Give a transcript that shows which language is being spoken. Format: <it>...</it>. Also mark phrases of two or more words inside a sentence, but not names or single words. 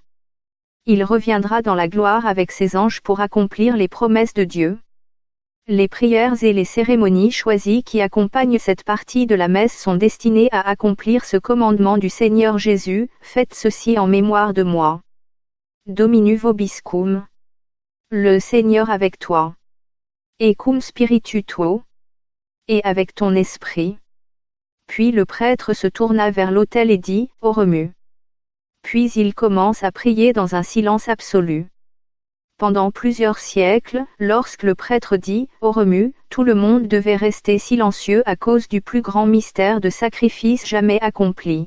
<fr>Il reviendra dans la gloire avec ses anges pour accomplir les promesses de Dieu. Les prières et les cérémonies choisies qui accompagnent cette partie de la messe sont destinées à accomplir ce commandement du Seigneur Jésus, faites ceci en mémoire de moi.</fr> <la>Domini vobiscum.</la> <fr>Le Seigneur avec toi.</fr> <la>Et cum spiritu tuo.</la> <fr>Et avec ton esprit. Puis le prêtre se tourna vers l'autel et dit, Oremu. Puis il commence à prier dans un silence absolu. Pendant plusieurs siècles, lorsque le prêtre dit « Oremu », tout le monde devait rester silencieux à cause du plus grand mystère de sacrifice jamais accompli.</fr>